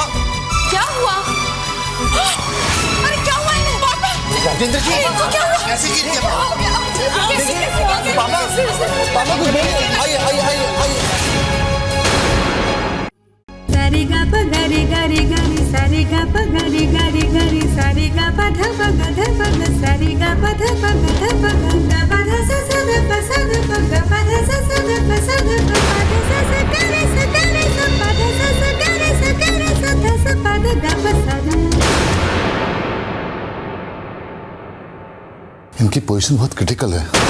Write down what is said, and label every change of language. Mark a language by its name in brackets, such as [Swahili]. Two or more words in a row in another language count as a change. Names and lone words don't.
[Hindi] क्या हुआ? अरे क्या हुआ इन्हें? पापा, राजेंद्र जी क्या हुआ? कैसे गिर गया पापा? पापा कुछ बोलिए। आइए आइए आइए आइए। सारे गा प गरे गरे गरे, सारे गा प गरे गरे गरे, सारे गा प ध प ग ध प ग, सारे गा प ध प ग ध प ग, ग प ध स स ध प स ध प, ग प ध स स ध प स ध प, प ध स स ग रे स ग रे स, प ध स स ग रे स ग रे स, ध स प ध ग प स ध। इनकी पोजीशन बहुत क्रिटिकल है।